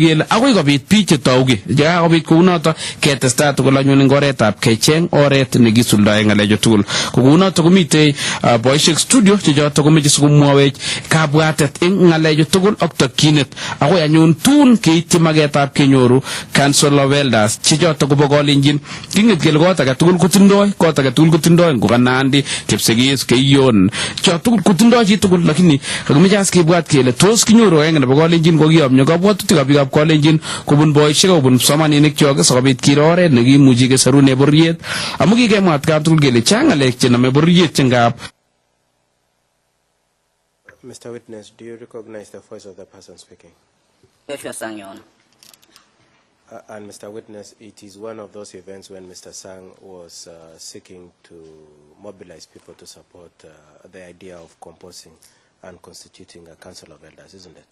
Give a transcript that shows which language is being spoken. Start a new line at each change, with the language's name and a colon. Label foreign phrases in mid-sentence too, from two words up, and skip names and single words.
Kalenjin: kele akoi kobit biik chetou ki yekakobit kou noto ketestai tugul anyun eng oretab kecheng oret nekisuldae ngalechu tugul ko kou noto komitei boishek studio chechoto komeche sikomwowech kabwatet eng ngalechu tugul ak tokyinet akoi anyun tun keityi maketab kenyoru
English: council of elders
Kalenjin: chechoto kobo Kalenjin kinget kele kot age tugul kotindoi ngoka Nandi Kipsigis Keiyon cho tugul kotindoi chi tugul lakini kakimeche as kebwat kele tos kinyoru agenge nebo Kalenjin kokiyomyo kabwatutikab biikab Kalenjin kobun boishek kobun kipsomaninik chok sikobit kiro oret nekimuchi keserune bororiet amu kikemwa atkan tugul kele chang ngalek chenome bororiet chengab.
English: Mr. Witness, do you recognize the voice of the person speaking? Joshua Sang, Your Honor. And Mr. Witness, it is one of those events when Mr. Sang was seeking to mobilize people to support the idea of composing and constituting a council of elders, isn't it?